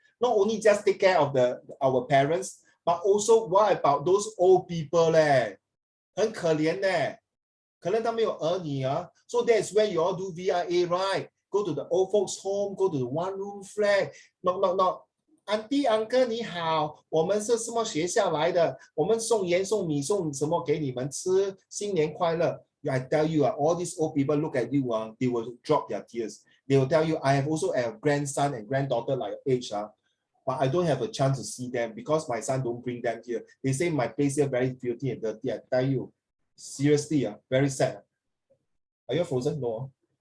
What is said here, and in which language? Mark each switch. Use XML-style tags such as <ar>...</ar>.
<en>Not only just take care of our parents, but also what about those old people</en> <zh>很可怜可能他们有儿女</zh> <en>So that's where you all do VIA, right? Go to the old folks home, go to the one-room flat. Knock.</en> <zh>Auntie, uncle, 你好，我们是什么学校来的？我们送盐送米送什么给你们吃？新年快乐！</zh> <en>I tell you, all these old people look at you, they will drop their tears They will tell you, I have also a grandson and granddaughter like your age, but I don't have a chance to see them because my son don't bring them here. They say my place here very filthy and dirty. I tell you, seriously, very sad. Are you frozen? No.</en>